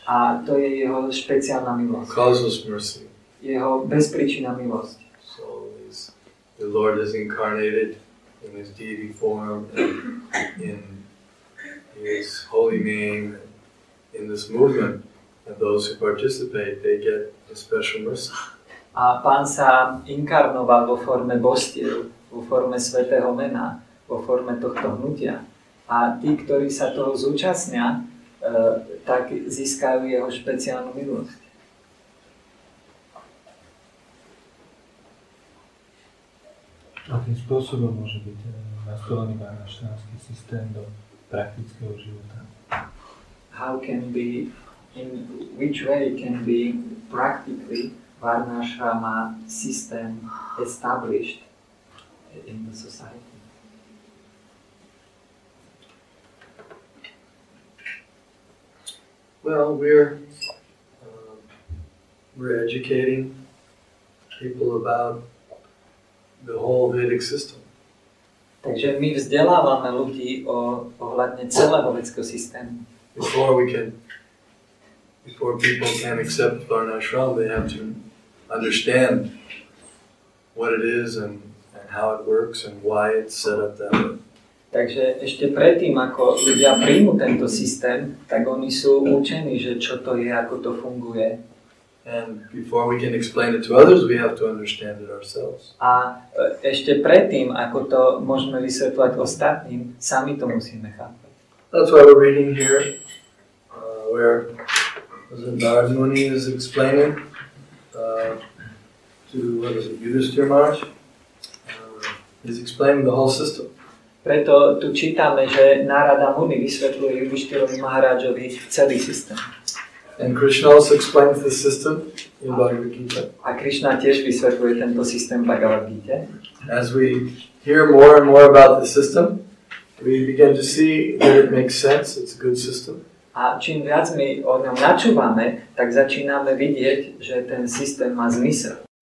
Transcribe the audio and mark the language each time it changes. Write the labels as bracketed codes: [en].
[sk] A to je jeho špeciálna milosť. [en] Causeless mercy. [sk] Jeho bezpríčinná milosť. [en] So the Lord is incarnated in his deity form and in his holy name, in this movement, and those who participate, they get a special mercy. [sk] A Pán sa inkarnoval vo forme božstiev, vo forme svätého mena, vo forme tohto hnutia. A tí, ktorí sa toho zúčastnia, tak získajú jeho špeciálnu milosť. Akým spôsobom môže byť nastolený varnašranský systém do praktického života? [en] How can be, in which way can be practically varnashrama system established in the society? Well, we're educating people about the whole Vedic system. [sk] Takže my vzdelávame ľudí ohľadne celého vedského systému. [en] Before people can accept varnashram, they have to understand what it is and how it works and why it's set up that way. [sk] Takže ešte predtým, ako ľudia príjmu tento systém, tak oni sú učení, že čo to je, ako to funguje. [en] And before we can explain it to others, we have to understand it ourselves. [sk] A ešte predtým, ako to môžeme vysvetľovať ostatným, sami to musíme chápať. [en] That's why we're reading here, where Narad Muni is explaining to Yudhishthira Maharaj. He's explaining the whole system. [sk] Preto tu čítame, že Narada Muni vysvetľuje Yudhishtirovi Maharadžovi celý systém. [en] And Krishna also explains the system in Bhagavad Gita. [sk] A Krishna tiež vysvetľuje tento systém v Bhagavad Gita. [en] As we hear more and more about the system, we begin to see that it makes sense, it's a good system. [sk] A čím viac my o ňom načúvame, tak začíname vidieť, že ten systém má zmysel.